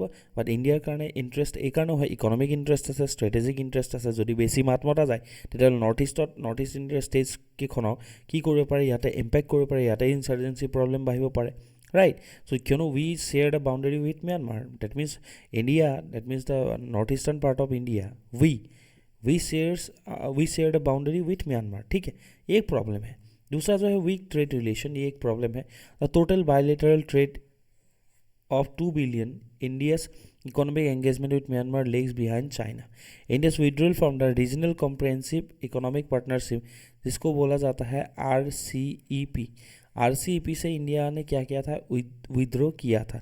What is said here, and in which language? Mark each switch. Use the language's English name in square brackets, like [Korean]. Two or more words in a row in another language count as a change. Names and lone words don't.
[Assamese] বাট ইণ্ডিয়াৰ কাৰণে ইণ্টাৰেষ্ট এইকাৰণেও হয়, [English] economic interest [Assamese] আছে, [English] strategic interest [Assamese] আছে। যদি বেছি মাত মতা যায় তেতিয়াহ'লে নৰ্থ ইষ্ট ইণ্ডিয়াৰ ষ্টেটছকেইখনক কি কৰিব পাৰে, ইয়াতে ইম্পেক্ট কৰিব পাৰে, ইয়াতে [English] insurgency problem [Assamese] বাঢ়িব পাৰে, ৰাইট। [English] So কিয়নো we share the boundary with Myanmar, that means India, that means the northeastern part of India, We share the boundary with Myanmar. [Hindi] ठीक है, ये एक प्रॉब्लम है। दूसरा जो है [English] weak trade relation, [Hindi] ये एक प्रॉब्लम है। [English] The total bilateral trade of 2 billion, India's economic engagement with Myanmar lags behind China, India's withdrawal from the Regional Comprehensive Economic Partnership [Hindi] जिसको बोला जाता है RCEP से इंडिया ने क्या किया था, विद्रो किया था।